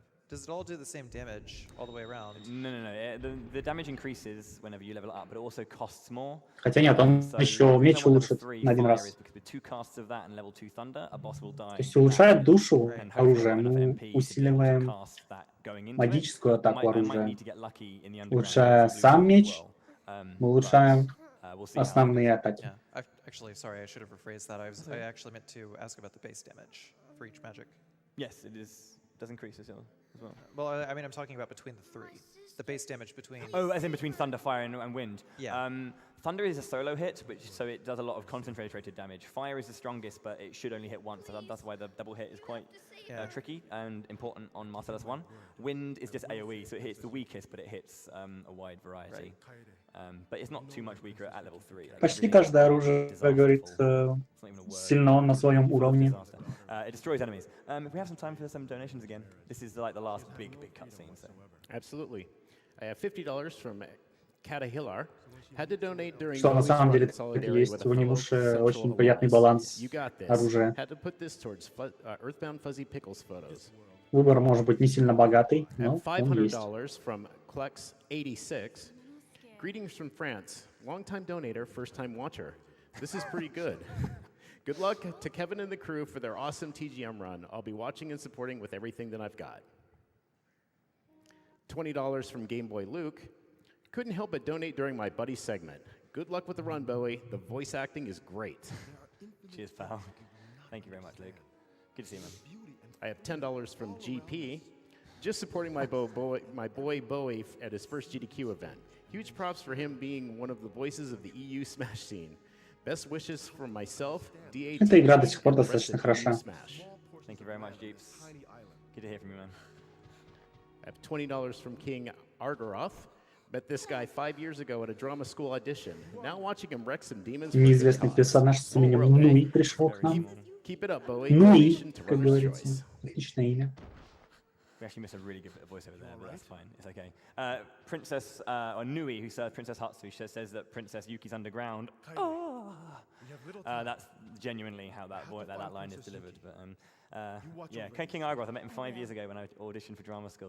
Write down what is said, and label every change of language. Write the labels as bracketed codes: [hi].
[en] Does it all do the same damage all the way around? No. The damage increases whenever you level up, but it also costs more. [ru] Хотя нет, он еще меч улучшит на один раз. То есть улучшает душу оружия, мы усиливаем магическую атаку оружия. Улучшая сам меч, мы улучшаем основные атаки. [en] Actually, sorry, I should have rephrased that. I actually meant to ask about the base damage for each magic. Yes, it does increase as well. Well, I mean, I'm talking about between the three. The base damage between... Oh, as in between thunder, fire, and wind. Yeah. Thunder is a solo hit, so it does a lot of concentrated damage. Fire is the strongest, but it should only hit once. So that's why the double hit is quite tricky and important on Marcellus 1. Wind is just AoE, so it hits the weakest, but it hits a wide variety. But it's not too much weaker at level 3. [ru] Почти каждое оружие, как говорит, сильно на своем уровне. [en] It destroys enemies. If we have some time for some donations again, this is like the last big cutscene. So. Absolutely. I have $50 from Katahilar. Had to donate during [ru] Что на самом деле есть в Onimusha очень приятный баланс оружия. [en] Had to put this towards Earthbound Fuzzy Pickles photos. [ru] Выбор может быть не сильно богатый, но он есть. [en] $500 from Klex86. Greetings from France. Long-time donator, first-time watcher. This is pretty good. Good luck to Kevin and the crew for their awesome TGM run. I'll be watching and supporting with everything that I've got. $20 from Game Boy Luke. Couldn't help but donate during my buddy segment. Good luck with the run, Bowie. The voice acting is great. Cheers, pal. Thank you very much, Luke. Good to see you, man. I have $10 from GP. Just supporting my boy Bowie at his first GDQ event. Huge props for him being one of the voices of the EU Smash scene. Best wishes from myself, DH. [ru] Эта игра до сих пор достаточно хороша. [en] Thank you very much, Jeeps. Good to hear from you, man. I have $20 from King Argoroth. Met this guy 5 years ago at a drama school audition. Now watching him wreck some demons. [ru] Неизвестный персонаж с именем Нуи пришел к нам. [en] Keep it up, Bowie. [ru] Нуи, как говорится. Отличное имя. [en] We actually missed a really good bit of voiceover there, but that's fine. It's okay. Princess, or Nui, who served Princess Hatsu, says that Princess Yuki's underground. Oh! That's genuinely how that line is delivered. But yeah, King Argoroth, I met him 5 years ago when I auditioned for drama school.